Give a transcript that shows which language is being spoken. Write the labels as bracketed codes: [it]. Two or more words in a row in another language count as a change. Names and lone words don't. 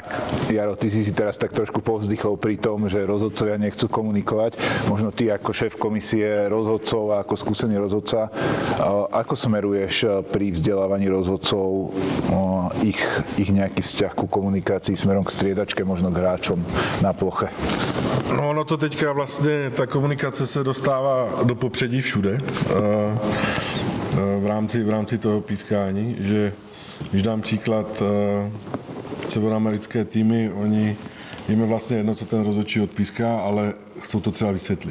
[sk] Jaro, ty si teraz tak trošku povzdychol pri tom, že rozhodcovia nechcú komunikovať. Možno ty ako šéf komisie rozhodcov a ako skúsený rozhodca, ako smeruješ pri vzdelávaní rozhodcov ich nejaký vzťah ku komunikácii smerom k striedačke, možno k hráčom na ploche? [cs] No, ono to teďka vlastně, ta komunikace se dostává do popředí všude v rámci toho pískání, že když dám příklad, severoamerické týmy, jim je vlastně jedno, co ten rozhodčí odpíská, ale chcou to třeba vysvětlit.